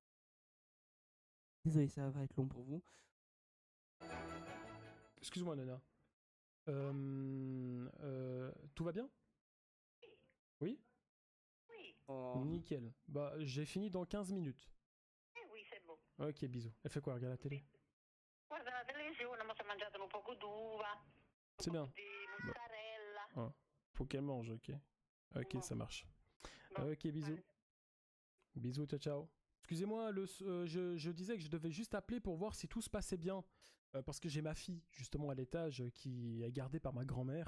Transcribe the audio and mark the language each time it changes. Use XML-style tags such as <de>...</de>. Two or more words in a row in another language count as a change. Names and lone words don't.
<fr>Désolé, ça va être long pour vous. Excuse-moi Nana. Tout va bien? Oui? Oh. Nickel. Bah j'ai fini dans 15 minutes. Oui, c'est bon. Ok, bisous. Elle fait quoi? Regarde la télé?</fr> <it>Guarda la televisione, ma si è mangiato un poco d'uva,</it> <fr>C'est bien.</fr> <it>di mozzarella.</it> <fr>Ah, faut qu'elle mange, ok. Ok, Bon. ça marche. Bon. Ok, bisous. Bisous,</fr> <it>ciao, ciao.</it> <fr>Excusez-moi, je disais que je devais juste appeler pour voir si tout se passait bien. Parce que j'ai ma fille, justement, à l'étage, qui est gardée par ma grand-mère.</fr>